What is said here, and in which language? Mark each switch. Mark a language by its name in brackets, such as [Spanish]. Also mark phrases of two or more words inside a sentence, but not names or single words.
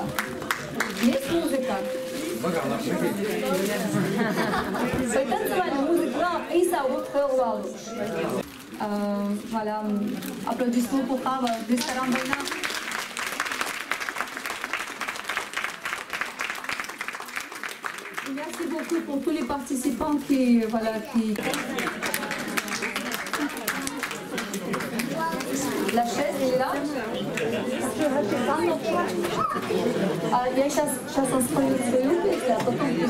[Russian] Есть музыка. Танцевальная музыка и сауд. [French] Voilà, applaudissements pour Chava, restaurant Baïna. Merci beaucoup pour tous les participants qui, voilà, qui... La chaise est là. [Russian] Я сейчас спою свою песню, а потом